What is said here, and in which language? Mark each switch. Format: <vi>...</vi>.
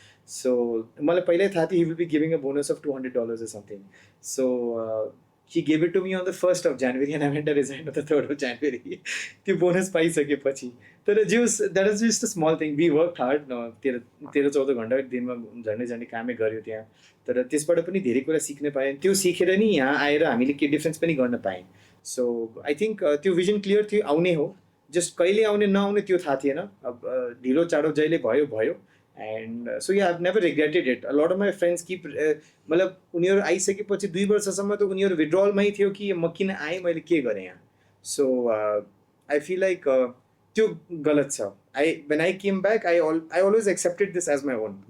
<en>so</en> <ne>मलाई पहिल्यै थाहा थियो</ne> <en>He will be giving a bonus of $200 or something. So he gave it to me on the 1st of January and I went to resign on the 3rd of January.</en> <ne>त्यो bonus पाइसकेपछि तर</ne> <en>जिउस that is just a small thing we work hard</en> <ne>न 13-14 घन्टा दिनमा झन्डै झन्डै कामै गऱ्यो त्यहाँ तर त्यसबाट पनि धेरै कुरा सिक्न पाएँ त्यो सिकेर नि यहाँ आएर हामीले के डिफ्रेन्स पनि गर्न पाएँ</ne> <en>so I think</en> <ne>त्यो भिजन क्लियर थियो आउने हो जस्ट कहिले आउने नआउने त्यो थाहा थिएन अब ढिलो चाँडो जहिले भयो भयो</ne> <en>and so yeah I never regretted it lot of my friends</en> <ne>कि मतलब उनीहरू आइसकेपछि 2 वर्षसम्म त उनीहरू विड्रलमै थियो कि म किन आएँ मैले के गरेँ यहाँ</ne> <en>so I feel like</en> <ne>त्यो गलत छ</ne> <en>when I came back I always accepted this as my own</en>